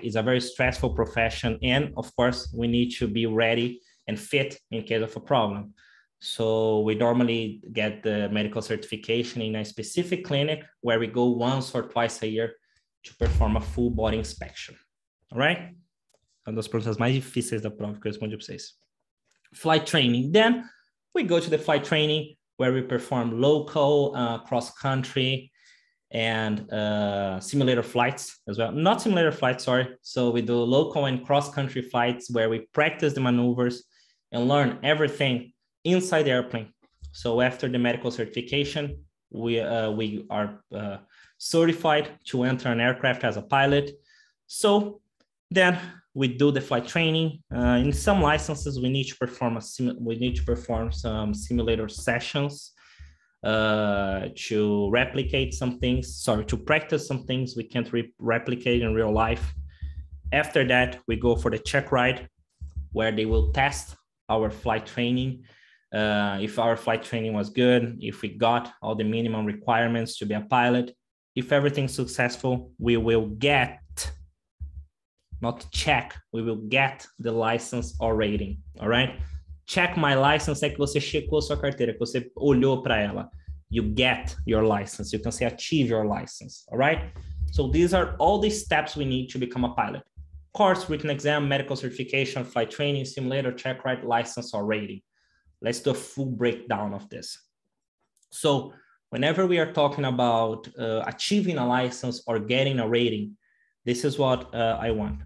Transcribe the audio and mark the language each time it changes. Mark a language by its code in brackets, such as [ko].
[en] It's a very stressful profession. And of course, we need to be ready and fit in case of a problem. So we normally get the medical certification in a specific clinic where we go once or twice a year to perform a full body inspection. All right? [pt] Uma das perguntas mais difíceis da prova que eu respondi para vocês. [en] Flight training. Then we go to the flight training where we perform local, cross-country, and simulator flights as well. Not simulator flights, sorry. So we do local and cross-country flights where we practice the maneuvers and learn everything inside the airplane. So after the medical certification, we are certified to enter an aircraft as a pilot. So then we do the flight training. In some licenses, we need to perform some simulator sessions to replicate some things. Sorry, to practice some things we can't replicate in real life. After that, we go for the check ride, where they will test our flight training. If our flight training was good, if we got all the minimum requirements to be a pilot, if everything's successful, we will get, not check, we will get the license or rating, all right? Check my license [pt] é que você checou sua carteira, que você olhou para ela. [en] You get your license. You can say achieve your license, all right? So these are all the steps we need to become a pilot. Course, written exam, medical certification, flight training, simulator, check ride, license or rating. Let's do a full breakdown of this. So whenever we are talking about achieving a license or getting a rating, this is what I want.